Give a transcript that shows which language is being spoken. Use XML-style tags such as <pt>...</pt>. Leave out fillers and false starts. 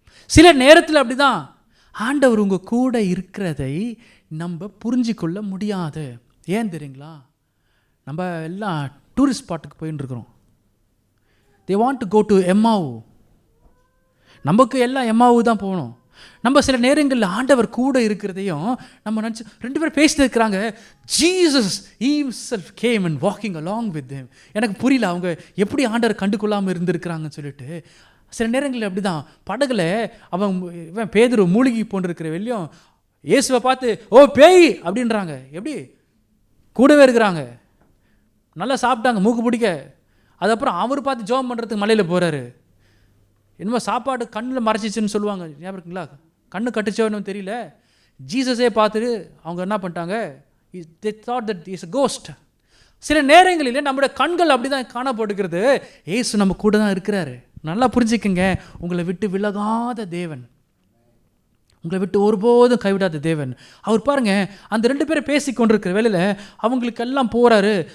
<ta>சில நேரத்தில் அப்படிதான் ஆண்டவர் உங்க கூட இருக்கிறதை நம்ம புரிஞ்சு கொள்ள முடியாது. ஏன் தெரியுங்களா? நம்ம எல்லாம் டூரிஸ்ட் ஸ்பாட்டுக்கு போயின்னு இருக்கிறோம்.</ta> <en>They want to go to Emmaus.</en> <ta>நமக்கு எல்லாம் எம்மாவு தான் போகணும். நம்ம சில நேரங்களில் ஆண்டவர் கூட இருக்கிறதையும் நம்ம நினச்சி 2 பேர் பேசிட்டு இருக்கிறாங்க.</ta> <en>Jesus himself came and walking along with them.</en> <ta>எனக்கு புரியல அவங்க எப்படி ஆண்டவர் கண்டுகொள்ளாமல் இருந்திருக்கிறாங்கன்னு சொல்லிட்டு. சில நேரங்களில் அப்படி தான் படகுல அவன் பேதுரு மூழ்கி போன்றிருக்கிற வெளியும் இயேசுவை பார்த்து ஓ பேய் அப்படின்றாங்க. எப்படி? கூடவே இருக்கிறாங்க, நல்லா சாப்பிட்டாங்க மூக்கு பிடிக்க. அதுக்கப்புறம் அவர் பார்த்து ஜெபம் பண்ணுறதுக்கு மலையில் போகிறாரு. என்னமோ சாப்பாடு கண்ணில் மறைச்சிச்சுன்னு சொல்லுவாங்க, ஞாபகம் இருக்குங்களா? கண்ணு கட்டுச்சோன்னு தெரியல. ஜீசஸே பார்த்துட்டு அவங்க என்ன பண்ணிட்டாங்க,</ta> <en>they thought that he is a ghost.</en> <ta>சில நேரங்களில் நம்முடைய கண்கள் அப்படி தான் காணப்படுகிறது. ஏசு நம்ம கூட தான் இருக்கிறாரு. நல்லா புரிஞ்சுக்கங்க, உங்களை விட்டு விலகாத தேவன், உங்களை விட்டு ஒருபோதும் கைவிடாத தேவன். அவர் பாருங்க, அந்த 2 பேரை பேசி கொண்டிருக்கிற வேளையில் அவங்களுக்கெல்லாம் போகிறாரு.</ta>